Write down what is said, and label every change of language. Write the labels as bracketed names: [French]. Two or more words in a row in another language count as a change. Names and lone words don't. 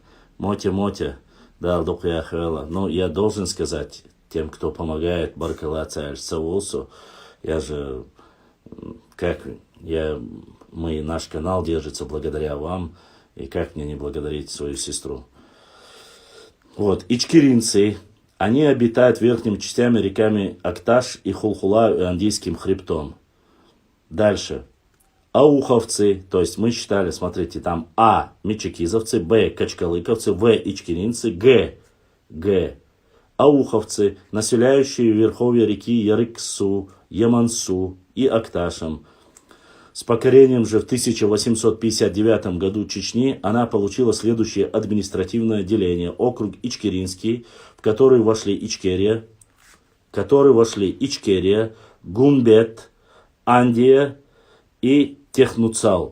[Russian] Мотя, да, но я должен сказать тем, кто помогает Баркалаца Аль-Саулсу, я же, наш канал держится благодаря вам, и как мне не благодарить свою сестру. Вот, ичкеринцы, они обитают верхними частями реками Акташ и Хулхула и Андийским хребтом. Дальше. Ауховцы, то есть мы считали, смотрите, там А, мичикизовцы, Б, качкалыковцы, В, ичкеринцы, Г, ауховцы, населяющие верховья реки Ярыксу, Ямансу и Акташем. С покорением же в 1859 году Чечни она получила следующее административное деление. Округ Ичкеринский, в который вошли Ичкерия, Гумбет, Андия и Технуцал.